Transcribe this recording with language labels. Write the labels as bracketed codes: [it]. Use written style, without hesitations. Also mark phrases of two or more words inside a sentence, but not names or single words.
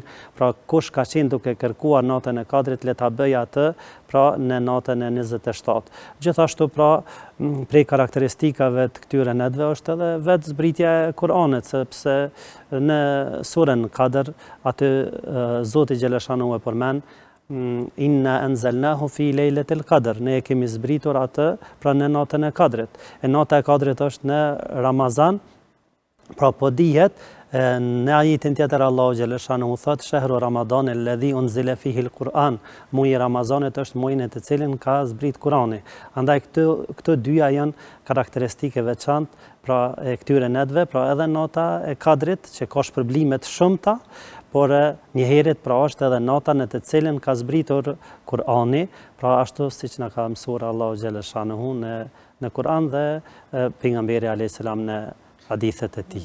[sq] Pra kush ka qenë duke kërkuar natën e Kadrit le ta bëjë atë pra në natën e 27. Gjithashtu pra prej karakteristikave të këtyre netëve është edhe vetë zbritja e Kur'anit, sepse në surën Kadr aty Zoti xhaleshanu e përmend [ar] إنا أنزلناه في ليلة القدر, [sq] ne e kemi zbritur atë pra në natën e Kadrit. E nata e Kadrit është në Ramazan, pra po dihet në ajetin tjetër Allahu xhaleshanu thot [ar] شهر رمضان الذي أنزل فيه القرآن, [sq] muaji i Ramazanit është muaji në të cilin ka zbrit Kurani. Andaj këto dyja janë karakteristike veçantë pra e këtyre netëve, pra edhe nata e Kadrit që ka shpërblime të shumta, por njëherët pra është edhe nata në të cilën ka zbritur Kurani, pra ashtu siç na ka mësuar Allahu xhaleshanu në Kur'an dhe pejgamberi [ar] عليه السلام [sq] në hadithet e tij.